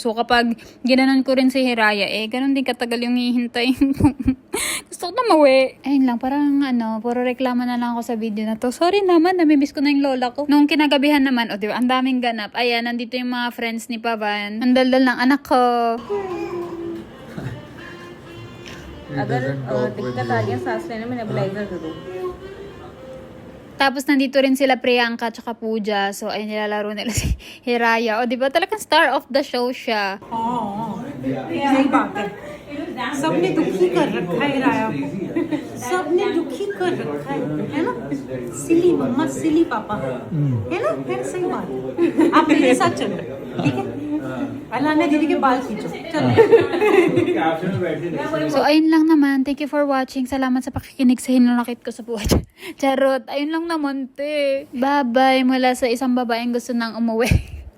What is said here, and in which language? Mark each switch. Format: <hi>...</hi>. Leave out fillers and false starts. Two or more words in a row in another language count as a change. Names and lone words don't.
<tl>So kapag ginanon ko rin si Hiraya, ganun din katagal yung hihintayin ko. Gusto ko na mawi. Ayun lang, parang puro reklamo na lang ako sa video na to. Sorry naman, namimiss ko na yung lola ko. Nung kinagabihan naman, diba, ang daming ganap. Ayan, nandito yung mga friends ni Pavan. Ang daldal ng anak ko.</tl> <hi>अगर दिक्कत आ गया सांस लेने में नेबुलाइजर करो.</hi> <tl>Tapos nandito rin sila Priyanka tsaka Pooja. So ay nilalaro nila si Hiraya. O diba talagang</tl> <en>star of the show</en> <tl>siya.</tl> <hi>यही बात है. सबने दुखी कर रखा है राया को. सबने दुखी कर रखा है ना? सिली मम्मा, सिली पापा, है ना? है सही बात. आप मेरे साथ चलो, ठीक है? अलाना दीदी के बाल खींचो. चलो.</hi> <tl>So ayun lang naman.</tl> <en>Thank you for watching.</en> <tl>Salamat sa pakikinig sa hinunakit ko sa buhay. Charot. Ayun lang naman, Bye-bye mula sa isang babaeng gusto nang umuwi.</tl>